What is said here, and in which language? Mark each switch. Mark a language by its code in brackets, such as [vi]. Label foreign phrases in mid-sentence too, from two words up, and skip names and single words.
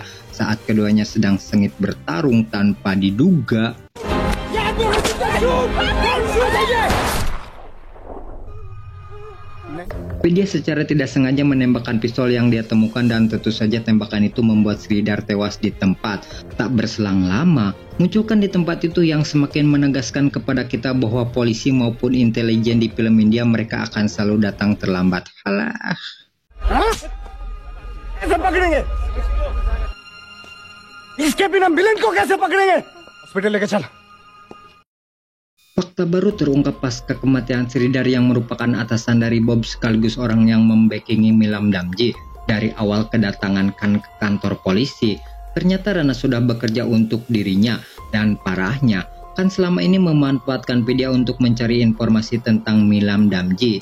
[id] Saat keduanya sedang sengit bertarung tanpa diduga, Vidya secara tidak sengaja menembakkan pistol yang dia temukan dan tentu saja tembakan itu membuat Sridhar tewas di tempat. Tak berselang lama, munculkan di tempat itu yang semakin menegaskan kepada kita bahwa polisi maupun intelijen di film India mereka akan selalu datang terlambat. Halah. [hi] कैसे पकड़ेंगे? इसके बिना विलेन को कैसे पकड़ेंगे? हॉस्पिटल लेके चल. [id] Fakta baru terungkap pasca kematian Sridhar yang merupakan atasan dari Bob sekaligus orang yang membackingi Milam Damji. Dari awal kedatangan Khan ke kantor polisi, ternyata Rana sudah bekerja untuk dirinya, dan parahnya Khan selama ini memanfaatkan Vidya untuk mencari informasi tentang Milam Damji.